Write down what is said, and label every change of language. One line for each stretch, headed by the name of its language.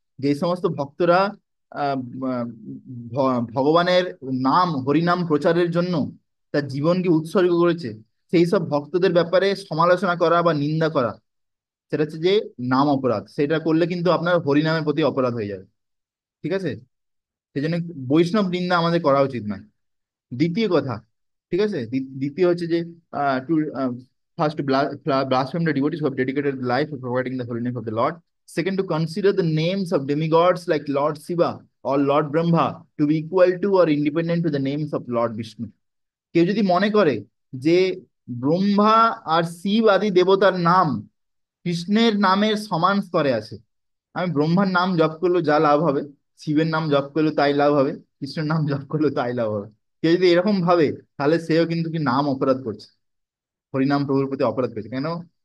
Bangla: যে সমস্ত ভক্তরা আহ, আহ, ভগবানের নাম হরিনাম প্রচারের জন্য তার জীবনকে উৎসর্গ করেছে, সেই সব ভক্তদের ব্যাপারে সমালোচনা করা বা নিন্দা করা, সেটা হচ্ছে যে নাম অপরাধ। সেটা করলে কিন্তু আপনার হরিনামের প্রতি অপরাধ হয়ে যাবে। ঠিক আছে? সেই জন্য বৈষ্ণব নিন্দা আমাদের করা উচিত নয়। দ্বিতীয় কথা, ঠিক আছে, দ্বিতীয় হচ্ছে যে
English: To first blaspheme the devotees who have dedicated life to providing the holy name of the Lord. Second, to consider the names of demigods like Lord Shiva or Lord Brahma to be equal to or independent to the names of Lord Vishnu.
Bangla: কেউ যদি মনে করে যে ব্রহ্মা আর শিব আদি দেবতার নাম কৃষ্ণের নামের সমান স্তরে আছে, আমি ব্রহ্মার নাম জপ করলেও যা লাভ হবে, শিবের নাম জপ করলেও তাই লাভ হবে, কৃষ্ণের নাম জপ করলেও তাই লাভ হবে, কেউ যদি এরকম ভাবে, তাহলে সেও কিন্তু কি নাম অপরাধ করছে, হরিনাম প্রভুর প্রতি অপরাধ করছে। কেন?